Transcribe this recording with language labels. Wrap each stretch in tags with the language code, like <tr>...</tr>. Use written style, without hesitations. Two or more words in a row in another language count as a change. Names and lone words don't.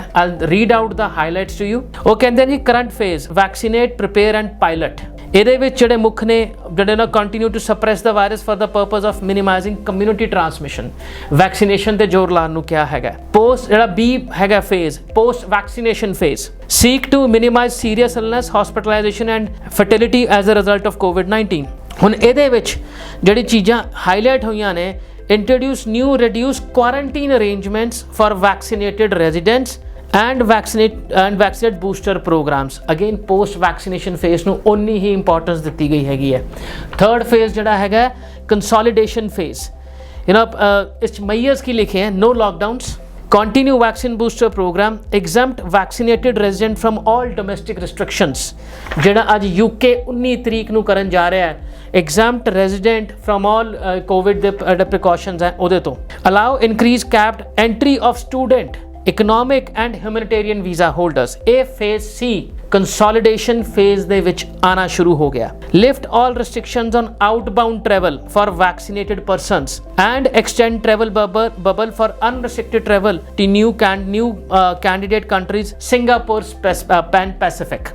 <en>I read out the highlights to you.</en> <pa>ਉਹ ਕਹਿੰਦੇ ਜੀ</pa> <en>current phase, vaccinate, prepare and pilot.</en> <pa>ਇਹਦੇ ਵਿੱਚ ਜਿਹੜੇ ਮੁੱਖ ਨੇ ਜਿਹੜੇ ਨਾ</pa> <en>continue to suppress the virus for the purpose of minimizing community transmission.</en> <pa>ਵੈਕਸੀਨੇਸ਼ਨ ਤੇ ਜ਼ੋਰ ਲਾਉਣ ਨੂੰ ਕਿਹਾ ਹੈਗਾ। ਪੋਸਟ ਜਿਹੜਾ ਬੀ ਹੈਗਾ ਫੇਜ਼,</pa> <en>post vaccination phase, seek to minimize serious illness, hospitalization and fertility as a result of COVID-19।</en> <pa>ਹੁਣ ਇਹਦੇ ਵਿੱਚ ਜਿਹੜੀ ਚੀਜ਼ਾਂ ਹਾਈਲਾਈਟ ਹੋਈਆਂ ਨੇ,</pa> <en>introduce new reduced quarantine arrangements for vaccinated residents and vaccinate booster programs।</en> <pa>ਅਗੇਨ</pa> <en>post vaccination phase</en> <pa>ਨੂੰ ਉਨੀ ਹੀ ਇੰਪੋਰਟੈਂਸ ਦਿੱਤੀ ਗਈ ਹੈਗੀ ਹੈ।</pa> <en>third phase</en> <pa>ਜਿਹੜਾ ਹੈਗਾ</pa> <en>consolidation phase.</en> <pa>ਇਸ 'ਚ ਮਈਅਰਸ ਕੀ ਲਿਖੇ ਹੈ,</pa> <en>no lockdowns, continue vaccine booster program, exempt vaccinated resident from all domestic restrictions।</en> <pa>ਜਿਹੜਾ ਅੱਜ UK 19 ਤਰੀਕ ਨੂੰ ਕਰਨ ਜਾ ਰਿਹਾ ਹੈ,</pa> <en>exempt resident from all COVID ਦੇ precautions</en> <pa>ਹੈ ਉਹਦੇ ਤੋਂ।</pa> <en>allow increase capped entry of student, economic and humanitarian visa holders।</en> <pa>ਇਹ ਫੇਜ਼ ਸੀ</pa> <en>consolidation phase</en> <pa>ਦੇ ਵਿੱਚ ਆਣਾ ਸ਼ੁਰੂ ਹੋ ਗਿਆ।</pa> <en>lift all restrictions on outbound travel for vaccinated persons and extend travel bubble for unrestricted travel to new candidate countries, Singapore, Pan Pacific.</en>